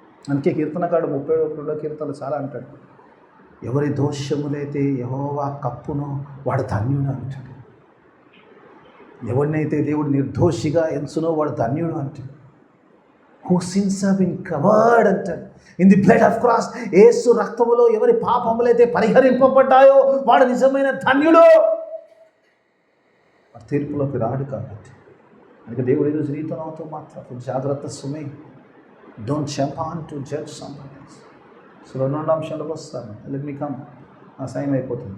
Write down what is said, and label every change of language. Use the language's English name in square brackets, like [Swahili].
[Telugu] అందుకే కీర్తనకాడు 32వ కీర్తనలు చాలా అంటాడు, ఎవరి దోషములైతే యెహోవా కప్పునో వాడు ధన్యుడు అంటాడు. ఎవరినైతే దేవుడు నిర్దోషిగా ఎంచునో వాడు ధన్యుడు అంటాడు. [English] whose sins have been covered అంటాడు in the blood of Christ. [Telugu] యేసు రక్తములో ఎవరి పాపములైతే పరిహరింపబడ్డాయో వాడు నిజమైన ధన్యుడు. వాడు తీర్పులోకి రాడు. కాబట్టి అందుకే దేవుడు ఈరోజు నీతో నాతో మాట్లాడుతూ జాగ్రత్త సుమి. [English] Don't jump on to judge somebody else. So [Telugu] 2వ అంశంలోకి వస్తాను. [English] Let me come. [Telugu] ఆ సైన్ అయిపోతుంది.